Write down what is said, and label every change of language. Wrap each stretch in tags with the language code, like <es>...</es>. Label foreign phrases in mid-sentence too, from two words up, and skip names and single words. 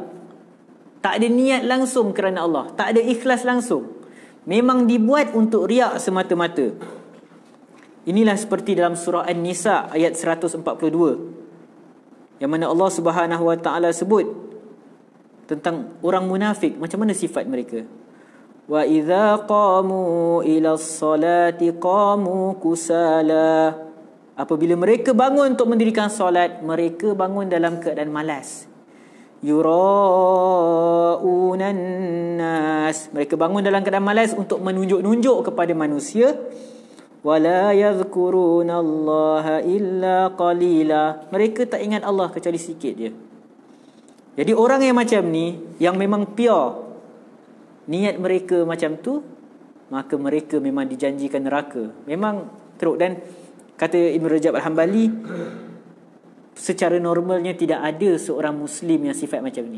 <ms>Tak ada niat langsung kerana Allah, tak ada ikhlas langsung. Memang dibuat untuk riak semata-mata. Inilah seperti dalam surah An-Nisa ayat 142, yang mana</ms> <ar>Allah Subhanahu Wa Taala</ar> <ms>sebut tentang orang munafik, macam mana sifat mereka.</ms> <ar>Wa idza qamu ila sholati qamu kusala.</ar> <ms>Apabila mereka bangun untuk mendirikan solat, mereka bangun dalam keadaan malas.</ms> <ar>Yura'unan nas.</ar> <ms>Mereka bangun dalam keadaan malas untuk menunjuk-nunjuk kepada manusia.</ms> <ar>Wala yadhkurunallaha illa qalila.</ar> <ms>Mereka tak ingat Allah kecuali sikit je. Jadi orang yang macam ni, yang memang pure niat mereka macam tu, maka mereka memang dijanjikan neraka. Memang teruk. Dan kata Ibn Rajab Al-Hambali, secara normalnya tidak ada seorang Muslim yang sifat macam ni.</ms>